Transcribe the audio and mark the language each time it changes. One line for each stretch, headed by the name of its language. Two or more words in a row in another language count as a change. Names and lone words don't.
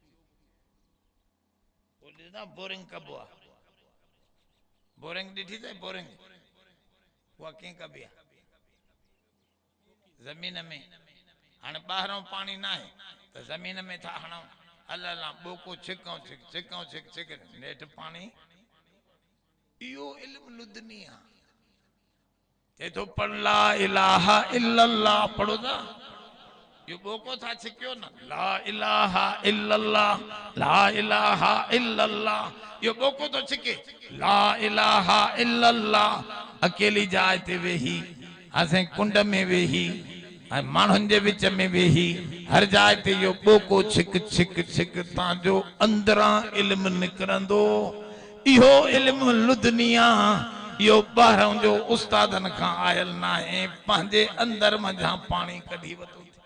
Sindhi: ॾिसंदा बोरिंग कबो आहे बोरिंग ॾिठी अथई बोरिंग उहा कीअं कबी आहे ज़मीन में हाणे ॿाहिरों पाणी न आहे त ज़मीन में था हणूं अल अला ॿोको छिकऊं छिक छिकऊं छिक छिक नेठि पाणी इहो इल्मु लुदनी आहे चए थो पढ़
Arabic: لا إله إلا الله
Sindhi: पढ़ो था यो ॿोको था छिकियो न
Arabic: لا إله إلا الله لا إله إلا الله
Sindhi: यो ॿोको तो छिके
Arabic: لا إله إلا الله
Sindhi: अकेली जाइ ते वेही असें कुंड में वेही माण्हुनि जे विच में वेही हर जाइ ते यो ॿोको छिक छिक छिक तांजो अंदरां इल्मु निकिरंदो इहो इल्मु लुदनिया यो ॿाहिरों जो उस्तादन खां आयल न आहे पंहिंजे अंदर मझां पाणी कढी वतो